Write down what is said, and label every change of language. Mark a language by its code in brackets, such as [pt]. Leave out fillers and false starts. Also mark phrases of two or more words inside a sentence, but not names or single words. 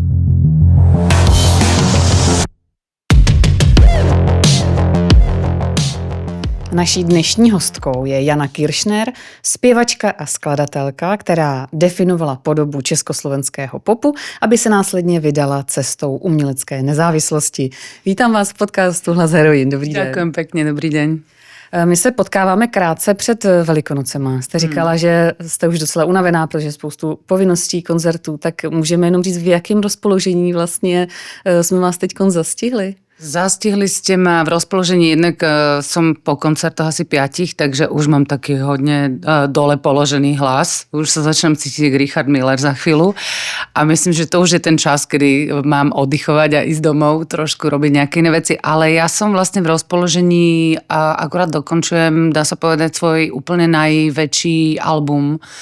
[cs] Naší dnešní hostkou je Jana Kiršner, zpěvačka a skladatelka, která definovala podobu československého popu, aby se následně vydala cestou umělecké nezávislosti. Vítám vás v podcastu Hlas heroin. Dobrý den. [sk] Ďakujem pekne, dobrý deň. [cs] My se potkáváme krátce před Velikonocema. Jste říkala, že jste už docela unavená, protože spoustu povinností, koncertů, tak můžeme jenom říct, v jakém rozpoložení vlastně jsme vás teďkon zastihli? [sk] Zastihli ste ma v rozpoložení, jednak som po koncertoch asi 5, takže už mám taký hodne dole položený hlas. Už sa začnem cítiť jak Richard Miller za chvíľu a myslím, že to už je ten čas, kedy mám oddychovať a ísť domov, trošku robiť nejaké iné veci, ale ja som vlastne v rozpoložení a akurát dokončujem, dá sa povedať, svoj úplne najväčší album.